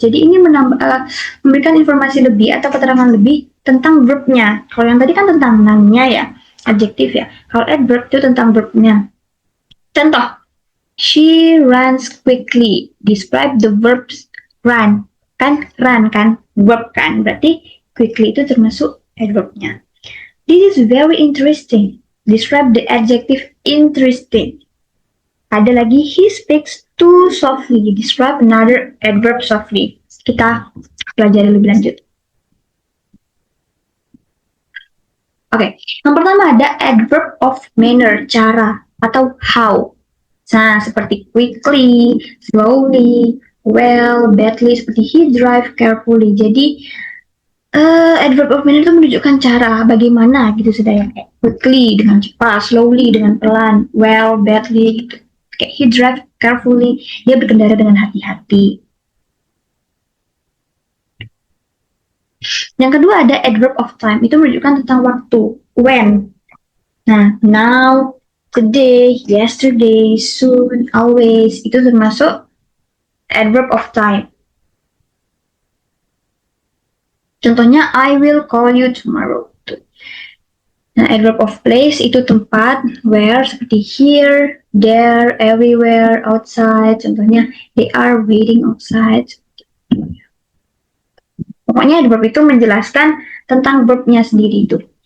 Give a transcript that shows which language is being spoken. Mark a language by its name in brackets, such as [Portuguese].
[Indonesian] Jadi ini memberikan informasi lebih atau keterangan lebih tentang verbnya. Kalau yang tadi kan tentang noun-nya ya, adjektif ya. Kalau adverb itu tentang verbnya. [English] Contoh, she runs quickly. Describe the verbs run. [Indonesian] Kan run kan, verb kan. Berarti quickly itu termasuk adverbnya. [English] This is very interesting. Describe the adjective interesting. [Indonesian] Ada lagi, [English] he speaks too softly. Describe another adverb softly. [Indonesian] Kita pelajari lebih lanjut. Oke, yang pertama ada adverb of manner, cara atau how. Nah, seperti [English] quickly, slowly, well, badly, seperti he drive carefully. [Indonesian] Jadi, adverb of manner itu menunjukkan cara bagaimana gitu sudah ya. Kayak quickly dengan cepat, slowly dengan pelan, well, badly gitu. Kayak [English] he drive carefully, [Indonesian] dia berkendara dengan hati-hati. Yang kedua ada adverb of time, itu menunjukkan tentang waktu, when. Nah, now, [English] today, yesterday, soon, always, [Indonesian] itu termasuk [English] adverb of time. Contohnya, I will call you tomorrow. Nah, adverb of place [Indonesian] itu tempat, [English] where seperti here, there, everywhere, outside. Contohnya, they are waiting outside. [Indonesian] Pokoknya adverb itu menjelaskan tentang verbnya sendiri itu.